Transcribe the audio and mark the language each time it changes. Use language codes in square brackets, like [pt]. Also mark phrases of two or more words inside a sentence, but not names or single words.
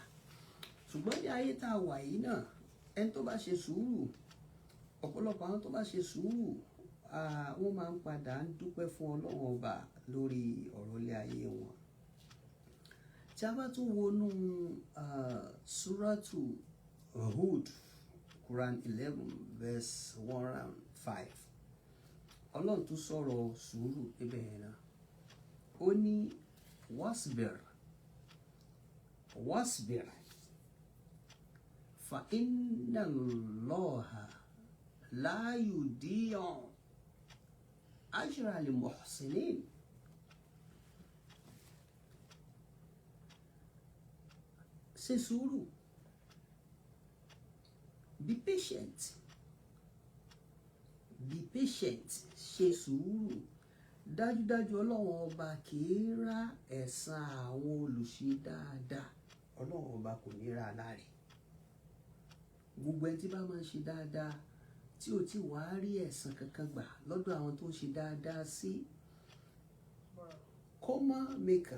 [yo] Ṣùgbọ́n ní ayé tá a wà yìí náà, ẹni tó bá ṣe sùúrù, ọ̀pọ̀lọpọ̀ àwọn tó bá ṣe sùúrù wọ́n máa ń padà ń dúpẹ́ fún Ọlọ́run ọba lórí ọ̀rọ̀ ilé ayé wọn. Tí a bá tún wọnú Suuru-Key Quran 11 verse 105, Ọlọ́run tún sọ̀rọ̀ sùúrù níbẹ̀ yẹn náà. Ó ní [ar] واصبر فإن الله لا يضيع أجر المحسنين. [yo] Ṣe sùúrù. [en] Be patient. [yo] Ṣe sùúrù. Dájúdájú Ọlọ́run ọba kì í rá ẹ̀san àwọn olùṣe dáadáa. Ọlọ́run ọba kò ní rá láre. Gbogbo ẹni tí bá máa ń ṣe dáadáa tí ò tí wàá rí ẹ̀san kankan gbà lọ́dọ̀ àwọn tó ń ṣe dáadáa sí, kó má mẹ́kàn.